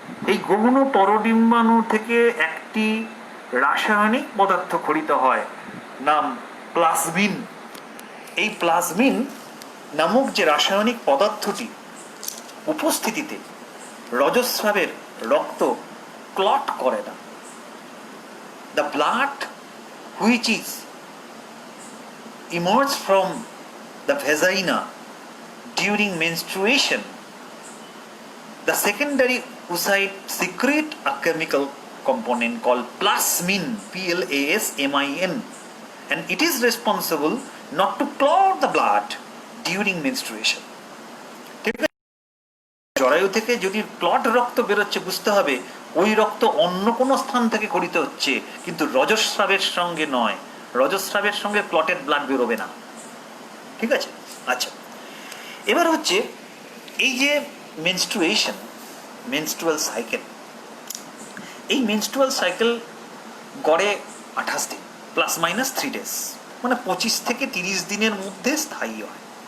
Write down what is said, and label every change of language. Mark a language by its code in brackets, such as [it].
[bn] এই গৌণ পরডিম্বাণু থেকে একটি রাসায়নিক পদার্থ খরিত হয়, নাম প্লাজমিন। এই প্লাজমিন নামক যে রাসায়নিক পদার্থটি উপস্থিতিতে রজস্রাবের রক্ত ক্লট করে না। [en] The blood which is emerge from the vagina during menstruation, the secondary oocyte secrete a chemical component called plasmin, Plasmin, and it is responsible not to clot the blood during menstruation. [bn] ঠিক আছে, জরায়ু থেকে যদি clot রক্ত বেরোচ্ছে, বুঝতে হবে ওই রক্ত অন্য কোনো স্থান থেকে খরিত হচ্ছে, কিন্তু রজস্রাবের সঙ্গে নয়। রজস্রাবের সঙ্গে ক্লটেড ব্লাড বেরোবে না। ঠিক আছে, আচ্ছা, এবার হচ্ছে এই যে মেনস্ট্রুয়াল সাইকেল, এই মেনস্ট্রুয়াল সাইকেল গড়ে 28 দিন +- 3 days, মানে 25 থেকে 30 দিনের মধ্যে স্থায়ী হয়।